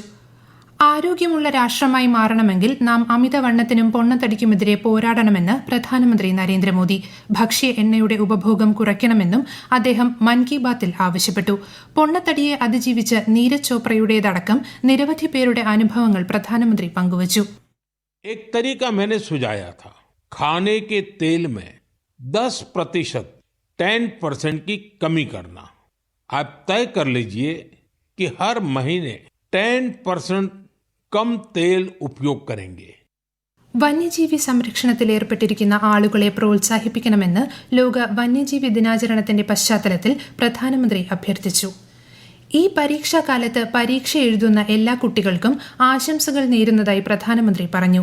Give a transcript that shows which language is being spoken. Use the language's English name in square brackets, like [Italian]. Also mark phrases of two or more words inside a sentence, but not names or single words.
[Malayalam] ആരോഗ്യമുള്ള രാഷ്ട്രമായി മാറണമെങ്കിൽ നാം അമിതവണ്ണത്തിനും പൊണ്ണത്തടിക്കുമെതിരെ പോരാടണമെന്ന് പ്രധാനമന്ത്രി നരേന്ദ്രമോദി. ഭക്ഷ്യ എണ്ണയുടെ ഉപഭോഗം കുറയ്ക്കണമെന്നും അദ്ദേഹം മൻ കി ബാത്തിൽ ആവശ്യപ്പെട്ടു. പൊണ്ണത്തടിയെ അതിജീവിച്ച് നീരജ് ചോപ്രയുടേതടക്കം നിരവധി പേരുടെ അനുഭവങ്ങൾ പ്രധാനമന്ത്രി പങ്കുവച്ചു. [Hindi] एक तरीका मैंने सुझाया था, खाने के तेल में 10% 10% की कमी करना. आप तय कर लीजिए कि हर महीने 10% कम तेल उपयोग करेंगे. [Malayalam] വന്യജീവി സംരക്ഷണത്തിൽ ഏർപ്പെട്ടിരിക്കുന്ന ആളുകളെ പ്രോത്സാഹിപ്പിക്കണമെന്ന് ലോക വന്യജീവി ദിനാചരണത്തിന്റെ പശ്ചാത്തലത്തിൽ പ്രധാനമന്ത്രി അഭ്യർത്ഥിച്ചു. ഈ പരീക്ഷാകാലത്ത് പരീക്ഷ എഴുതുന്ന എല്ലാ കുട്ടികൾക്കും ആശംസകൾ നേരുന്നതായി പ്രധാനമന്ത്രി പറഞ്ഞു.